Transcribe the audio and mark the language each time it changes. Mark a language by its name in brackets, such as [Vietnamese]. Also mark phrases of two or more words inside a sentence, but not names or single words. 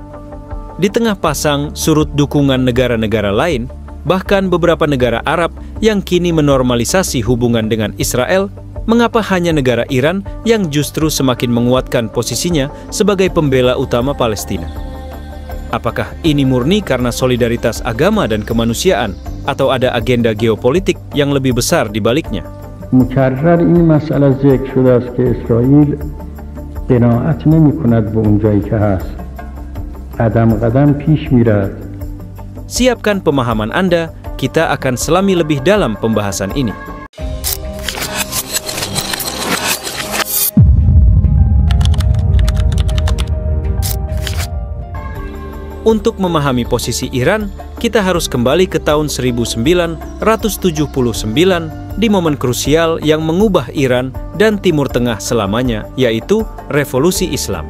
[Indonesian] Di tengah pasang surut dukungan negara-negara lain, bahkan beberapa negara Arab yang kini menormalisasi hubungan dengan Israel, mengapa hanya negara Iran yang justru semakin menguatkan posisinya sebagai pembela utama Palestina? Apakah ini murni karena solidaritas agama dan kemanusiaan, atau ada agenda geopolitik yang lebih besar di baliknya? [Persian] مکرر این مسئله ذکر شده است که اسرائیل قناعت نمی‌کند به اون جایی که هست. قدم پیش میرد. [Indonesian] Siapkan pemahaman Anda, kita akan selami lebih dalam pembahasan ini. Untuk memahami posisi Iran, kita harus kembali ke tahun 1979 di momen krusial yang mengubah Iran dan Timur Tengah selamanya, yaitu Revolusi Islam.